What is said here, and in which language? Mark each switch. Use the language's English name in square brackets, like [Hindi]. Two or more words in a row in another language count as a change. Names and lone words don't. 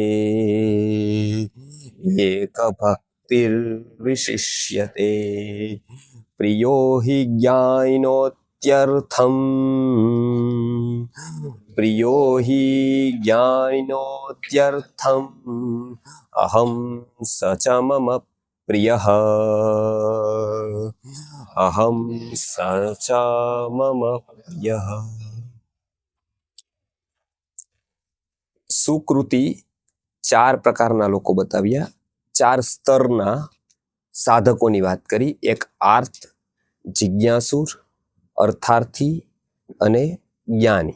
[Sanskrit] एकभक्तिर्विशिष्यते प्रियो हि ज्ञानिनोत्यर्थम् प्रियो हि ज्ञानिनोत्यर्थम् अहं स च मम प्रियः अहं स च मम प्रियः। [Gujarati] સુકૃતિ 4 પ્રકારના લોકો બતાવ્યા, 4 સ્તરના સાધકોની વાત કરી। એક આર્ત, જિજ્ઞાસુર, અર્થાર્થી અને જ્ઞાની।